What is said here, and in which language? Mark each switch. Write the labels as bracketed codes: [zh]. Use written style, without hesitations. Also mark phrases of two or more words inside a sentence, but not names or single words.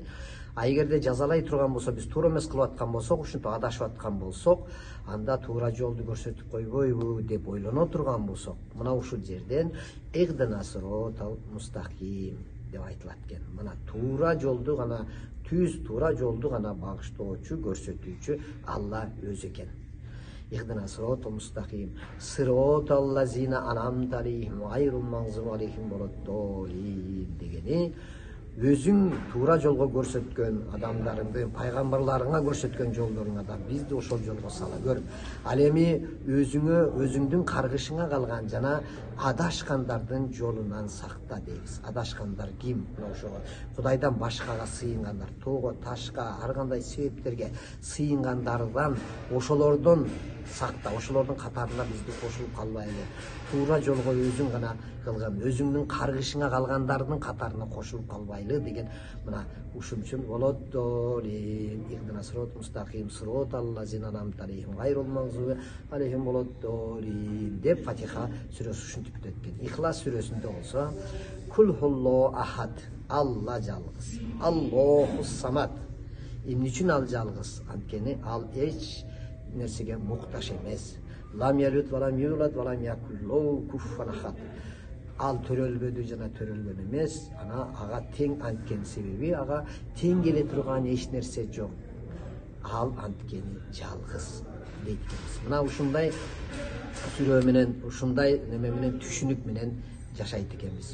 [ky] Эгерде жазалай турган болсо, биз туура эмес кылып аткан болсок, ушинтип адашып аткан болсок, анда туура жолду көрсөтүп койбойбу деп ойлоно турган болсок, мына ушул жерден [ar] اهدنا الصراط المستقيم [ky] деп айтылат экен. Мына туура жолду гана, түз туура жолду гана багыштоочу, көрсөтүүчү Алла өзү экен. [ar] اهدنا الصراط المستقيم صراط الذين أنعمت عليهم غير المغضوب عليهم ولا الضالين [ky] дегени, өзүң туура жолго көрсөткөн адамдарыңды, пайгамбарларыңа көрсөткөн жолдоруңа да бизди ошол жолго сала көр. Ал эми өзүңдүн каргышыңа калган жана адашкандардын жолунан сакта дейбиз. Адашкандар ким? Ошого Кудайдан башкага сыйынгандар, тоого, ташка, ар кандай себептерге сыйынгандардан, ошолордон сакта, ошолордун катарына бизди кошулуп калбайлы. Туура жолго өзүң гана кылган, өзүңдүн каргышыңа калгандардын катарына кошулуп калбайлы деген, мына ушун үчүн володдолин, [ar] اهدنا الصراط المستقيم صراط الذين أنعمت عليهم غير المغضوب عليهم ولا الضالين [ky] деп Фатиха сүрөсү ушинтип бүтөт экен. Ихлас сүрөсүндө болсо, [ar] قل هو الله أحد, [ky] Алла жалгыз, [ar] الله الصمد. [ky] Эмне үчүн ал жалгыз? Анткени ал эч нерсеге муктаж эмес. [ar] لم يلد ولم يولد ولم يكن له كفوا أحد. [ky] Ал төрөлбөдү жана төрөлгөн эмес, ага тең, анткени себеби ага тең келе турган эч нерсе жок. Ал анткени жалгыз дейт экенбиз. Мына ушундай сүрө менен, ушундай неме менен, түшүнүк менен жашайт экенбиз.